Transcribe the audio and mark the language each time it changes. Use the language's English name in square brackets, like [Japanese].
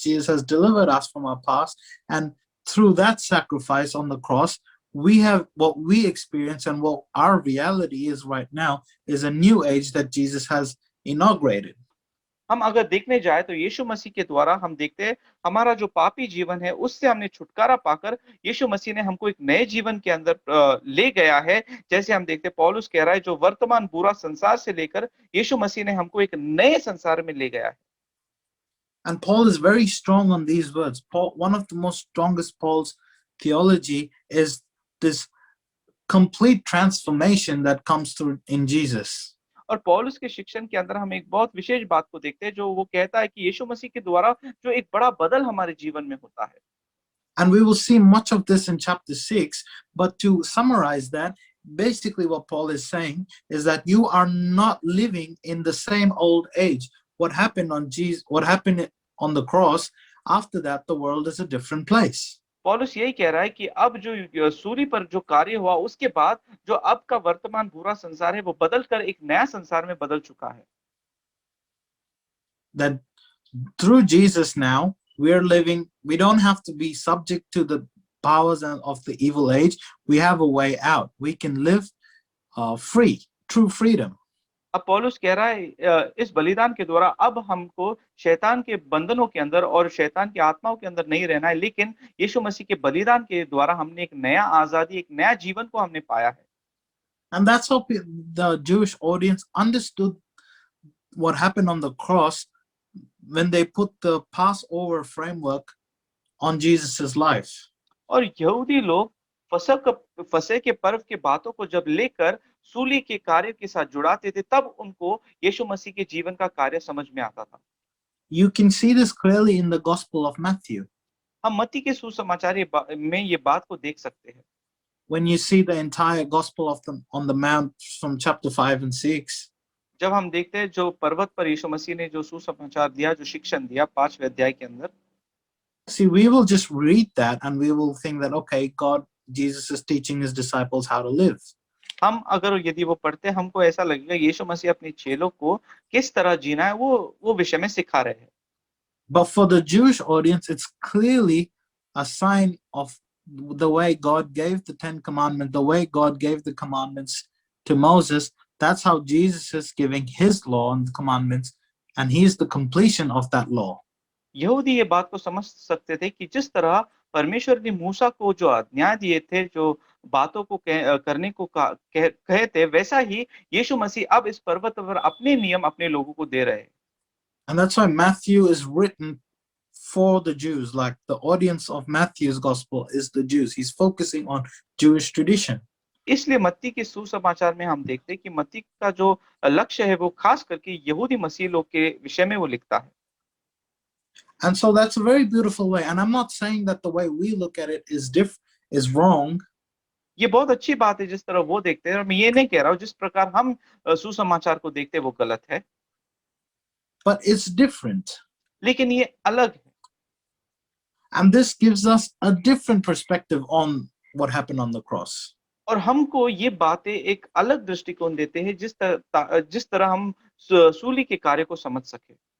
[English] Jesus has delivered us from our past, and through that sacrifice on the cross, we have what we experience, and what our reality is right now is a new age that Jesus has inaugurated. [Hindi] हम अगर देखने जाए तो यीशु मसीह के द्वारा हम देखते हैं हमारा जो पापी जीवन है उससे हमने छुटकारा पाकर यीशु मसीह ने हमको एक नए जीवन के अंदर ले गया है। जैसे हम देखते हैं पौलुस कह रहा है जो वर्तमान बुरा संसार से लेकर यीशु मसीह ने हमको एक नए संसार में ले गया है। [English] And Paul is very strong on these words. One of the most strongest Paul's theology is this complete transformation that comes through in Jesus. [Hindi] और पौलुस के शिक्षण के अंदर हम एक बहुत विशेष बात को देखते हैं जो वो कहता है कि यीशु मसीह के द्वारा जो एक बड़ा बदल हमारे जीवन में होता है। [English] And we will see much of this in chapter 6, but to summarize that, basically what Paul is saying is that you are not living in the same old age. What happened on the cross, after that the world is a different place. [Hindi] पौलुस यही कह रहा है कि अब जो सूली पर जो कार्य हुआ उसके बाद जो अब का वर्तमान बुरा संसार है वो बदलकर एक नया संसार में बदल चुका है। [English] That through Jesus now we don't have to be subject to the powers of the evil age. We have a way out. We can live free, true freedom. [Hindi] अब पौलुस कह रहा है इस बलिदान के द्वारा अब हमको शैतान के बंधनों के अंदर और शैतान की आत्माओं के अंदर नहीं रहना है, लेकिन यीशु मसीह के बलिदान के द्वारा हमने एक नया आजादी, एक नया जीवन को हमने पाया है। [English] And that's how the Jewish audience understood what happened on the cross when they put the Passover framework on Jesus's life. [Hindi] और यहूदी लोग फसह के पर्व के बातों को जब लेकर सूली के कार्य के साथ जुड़ाते थे, तब उनको यीशु मसीह के जीवन का कार्य समझ में आता था। [English] You can see this clearly in the Gospel of Matthew. [Hindi] हम मत्ती के सुसमाचार में ये बात को देख सकते हैं। [English] When you see the entire Gospel on the Mount from chapter 5 and 6. [Hindi] जब हम देखते हैं जो पर्वत पर यीशु मसीह ने जो सुसमाचार दिया, जो शिक्षण दिया 5वें अध्याय के अंदर, [English] See, we will just read that and we will think that, okay, Jesus is teaching his disciples how to live. [Hindi] हम अगर यदि वो पढ़ते हमको ऐसा लगेगा यीशु मसीह अपने चेलों को किस तरह जीना है वो विषय में सिखा रहे हैं। [English] But for the Jewish audience, it's clearly a sign of the way God gave the Ten Commandments, the way God gave the commandments to Moses. That's how Jesus is giving his law and the commandments, and he's the completion of that law. [Hindi] यहूदी ये बात को समझ सकते थे कि जिस तरह परमेश्वर ने मूसा को जो आज्ञा दिए थे, जो बातों को करने को कहे थे, वैसा ही यीशु मसीह अब इस पर्वत पर अपने नियम अपने लोगों को दे रहे हैं। [English] And that's why Matthew is written for the Jews. Like the audience of Matthew's gospel is the Jews. He's focusing on Jewish tradition. [Hindi] इसलिए मत्ती के सुसमाचार में हम देखते हैं कि मत्ती का जो लक्ष्य है वो खास करके यहूदी मसीह लोग के विषय में वो लिखता है। [English] And so that's a very beautiful way. And I'm not saying that the way we look at it is wrong. [Hindi] ये बहुत अच्छी बात है जिस तरह वो देखते हैं, और मैं ये नहीं कह रहा हूँ जिस प्रकार हम सुसमाचार को देखते हैं वो गलत है। [English] But it's different. [Hindi] लेकिन ये अलग है। [English] And this gives us a different perspective on what happened on the cross. [Hindi] और हमको ये बातें एक अलग दृष्टिकोण देते हैं जिस तरह हम सूली के कार्य को समझ सके।